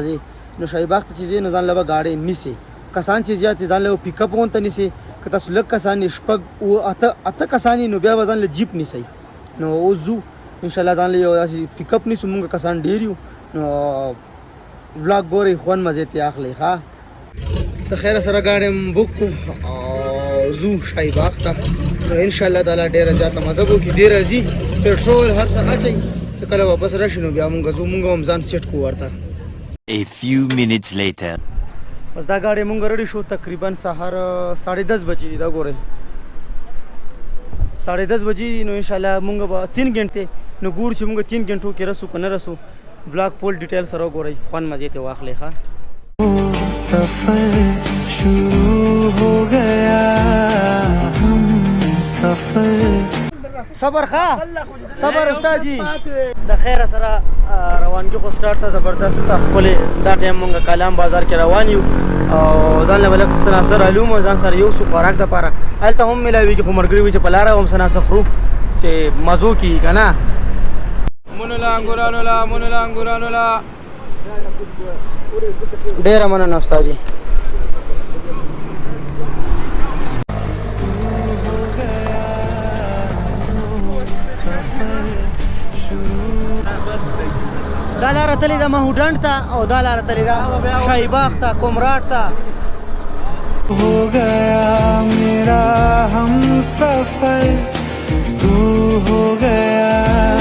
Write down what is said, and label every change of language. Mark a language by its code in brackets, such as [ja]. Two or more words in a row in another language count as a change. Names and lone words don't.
[ps] ځې نو شای باغ ته چې ځې نو ځان له به ګاډی نیسې کسان چې زیات ځان له پیک اپ غونته نیسې که تاسو لږ کسان یې شپږ اته کسان نو بیا به ځان له جیپ نیسئ نو اوس ځو انشاءالله ځان له یو داسې پیک اپ نیسو مونږ کسان ډېر یو نو ولاګ ګورئ خوند مزې ترې اخلئ ښه د خیره سره ګاډی م بک کړو او ځو شای باغ ته نو انشاءالله تعالی ډېره زیاته مزه به وکړي ډېر راځي پېټرول هر څه اچئ چې کله واپس راشي نو بیا مونږ ځو مونږ هم ځان سیټ کړو ورته [en] A few minutes later. [ps] بس دا ګاډی مونږ رډي شو تقریبا سهار 10:30 بجې دي دا ګورئ 10:30 بجې نو انشاءالله مونږ به 3 غنټې نو ګورو چې مونږ 3 غنټو کې رسو که نه رسو [en] vlog full detail [ps] سره وګورئ خوند مزې ته واخلئ ښه [hi] सफर शुरू हो गया हम सफर [ps] صبر ښه صبر استاد جی د خیره سره روانګي خو سټارټ ته زبردست ښکلی دا ټایم مونږ کالام بازار کې روان یو او ځان له به لږ سناسر علوم او ځان سره یو څو خوراک دپاره هلته هم میلاوېږي خو ملګري وي چې په لاره هم سناسه خورو چې مزو کېږي که نه منو لا ډېره مننه استاد جي دا لاره تللې ده مهوډنډ ته او دا لاره تللې ده شای باغ ته کومراټ ته [hi] हो गया मेरा हम सफर तू हो गया